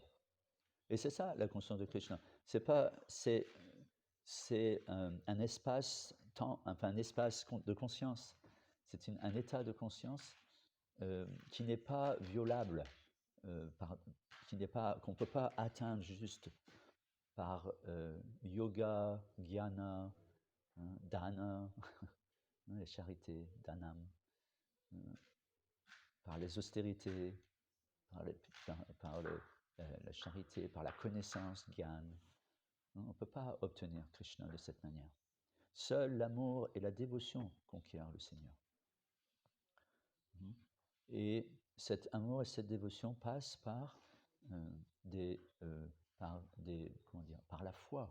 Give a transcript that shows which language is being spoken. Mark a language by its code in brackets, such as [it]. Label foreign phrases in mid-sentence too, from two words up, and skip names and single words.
[fr] Et c'est ça la conscience de Krishna. C'est un espace temps, enfin un espace de conscience. C'est un état de conscience qui n'est pas violable, qu'on ne peut pas atteindre juste par yoga, jnana, dana, les charités, danam, par les austérités, par la charité, par la connaissance, gyan. On ne peut pas obtenir Krishna de cette manière. Seul l'amour et la dévotion conquièrent le Seigneur. Et cet amour et cette dévotion passent par par la foi.